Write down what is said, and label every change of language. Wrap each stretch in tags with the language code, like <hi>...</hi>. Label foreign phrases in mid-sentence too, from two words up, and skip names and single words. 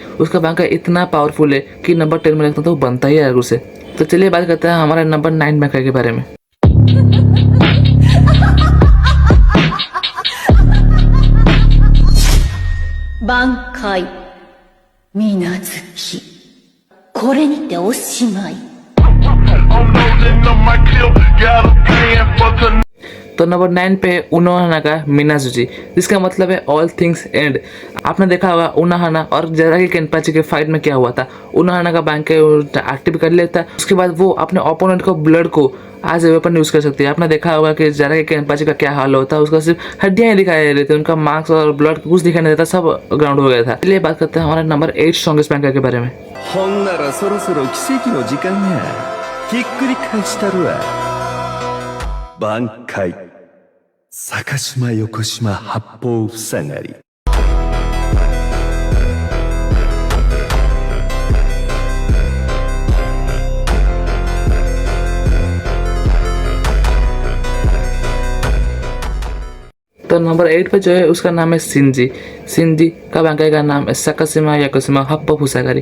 <hi>उसका बांकाई इतना पावरफुल है कि नंबर 10 में लगता तो बनता ही है उसे। तो चलिए बात करते हैं हमारे नंबर 9 बांकाई के बारे में। बांकाई मीनाजुकी,</hi> <ja>これにておしまい。</ja> <hi>तो नंबर 9 पे उनोहाना का मिनाजुची, जिसका मतलब है</hi> <en>all things end.</en> <hi>आपने देखा होगा उनोहाना और जराकी केनपाची के फाइट में क्या हुआ था। उनोहाना का बांकाई एक्टिव कर लेता है, उसके बाद वो अपने ओपोनेंट को ब्लड को</hi> <en>as a weapon</en> <hi>यूज़ कर सकती है। आपने देखा होगा कि जराकी केनपाची का क्या हाल होता है, उसका सिर्फ हड्डियाँ ही दिखाई दे रही थी, उनका मार्क्स और ब्लड कुछ दिखाई नहीं देता, सब ग्राउंड हो गया था। चलिए बात करते हैं हमारे नंबर 8 स्ट्रॉन्गेस्ट बांकाई के बारे में।</hi> <ja>ほんならそろそろ奇跡の時間や。ひっくり返したるわ。挽回坂島横島八方塞がり。</ja> <hi>तो नंबर 8 पे जो है उसका नाम है सिंजी। सिंजी का बांकाई का नाम है सकाशिमा याकोशिमा हप्पो फुसागारी।</hi>